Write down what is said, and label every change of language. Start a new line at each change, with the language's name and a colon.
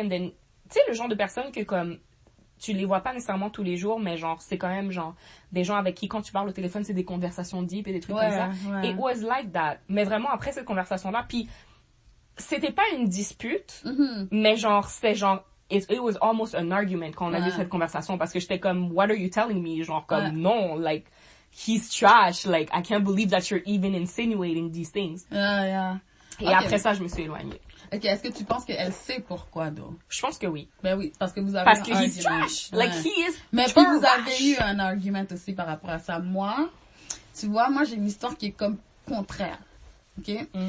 French: And then, tu sais, le genre de personnes que comme, tu les vois pas nécessairement tous les jours, mais genre, c'est quand même genre, des gens avec qui quand tu parles au téléphone, c'est des conversations deep et des trucs comme ça. Ouais.
English: It was like that.
French: Mais vraiment, après cette conversation-là, puis c'était pas une dispute, mais genre, c'était genre,
English: it was almost an argument
French: quand on a eu cette conversation, parce que j'étais comme,
English: what are you telling me?
French: Genre, comme, non,
English: like, he's trash, like, I can't believe that you're even insinuating these things.
French: Et après ça, je me suis éloignée. Ok, est-ce que tu penses qu'elle sait pourquoi, donc? Je pense que oui. Ben oui, parce que vous avez
English: parce que he's trash. Like, he is
French: mais puis vous avez eu un argument aussi par rapport à ça. Moi, tu vois, moi, j'ai une histoire qui est comme contraire. Ok?